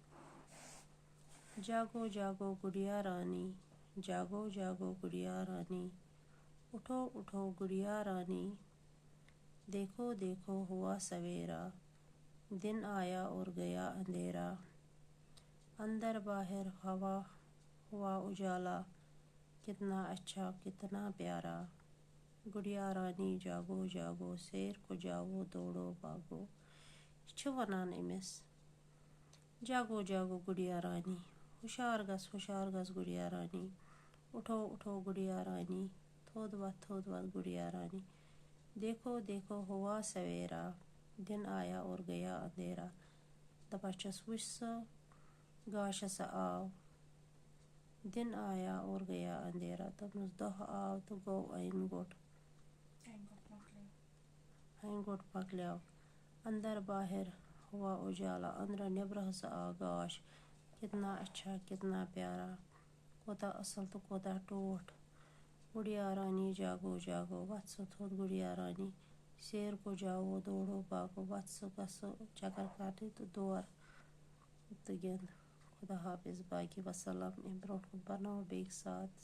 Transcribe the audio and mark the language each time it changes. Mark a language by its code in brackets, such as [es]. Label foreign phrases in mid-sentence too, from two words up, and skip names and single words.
[ur] جاگو جاگو گڑیا رانی، جاگو جاگو گڑیا رانی، اٹھو اٹھو گڑیا رانی، دیکھو دیکھو ہوا سویرا، دن آیا اور گیا اندھیرا، اندر باہر ہوا ہوا اجالا، کتنا اچھا کتنا پیارا، گڑیا رانی جاگو جاگو سیر کو جاؤ دوڑو باغو۔ [ks] یہ چھِ ونان أمِس [ur] جاگو جاگو گڑیا رانی، [ks] ہوشیار گژھ گڑیا رانی، [ur] اٹھو اٹھو گڑیا رانی، [ks] تھوٚد وتھ گڑیا رانی، [ur] دیکھو دیکھو ہوا سویرا، دن آیا اور گیا اندھیرا۔ [ks] دپان چھس وٕچھ سا گاشس آو، [ur] دن آیا اور گیا اندھیرا، [ks] دوٚپنس دۄہ آو تہٕ گوٚو أنۍ گوٚٹ مۄکلیو، [ur] اندر باہر ہوا اجالا، [ks] أنٛدرٕ نٮ۪برٕ ہسا آو گاش، [ur] کتنا اچھا کتنا پیارا، [ks] کوتاہ اصل تہٕ کوتاہ ٹوٹھ، [ur] گڑیا رانی جاگو جاگو، [ks] وتھ سا تھوٚد گڑیا رانی، [ur] سیر کو جاوو دوڑو باغو، [ks] وتھ سا گژھو چکر کرنہِ تہٕ دور تہٕ گِنٛد۔ [ur] خدا حافظ، باقی وسلام۔ [ks] امہِ برونٛٹھ کُن پرناوو بیٚکہِ ساتہٕ۔